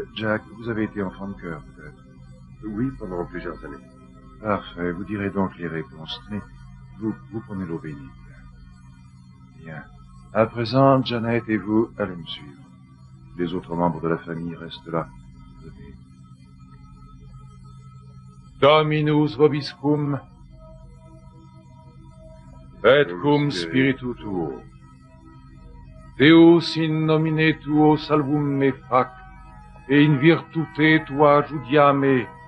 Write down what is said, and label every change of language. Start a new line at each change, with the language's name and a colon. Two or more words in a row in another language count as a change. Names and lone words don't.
French: Jack, vous avez été enfant de cœur, peut-être? Oui, pendant plusieurs années. Parfait, vous direz donc les réponses. Mais vous prenez l'eau bénite. Bien. À présent, Janet et vous allez me suivre. Les autres membres de la famille restent là. Venez.
Latin: Dominus vobiscum, et cum spiritu tuo. Deus in nomine tuo salvum me fac, et in virtute tua judiame.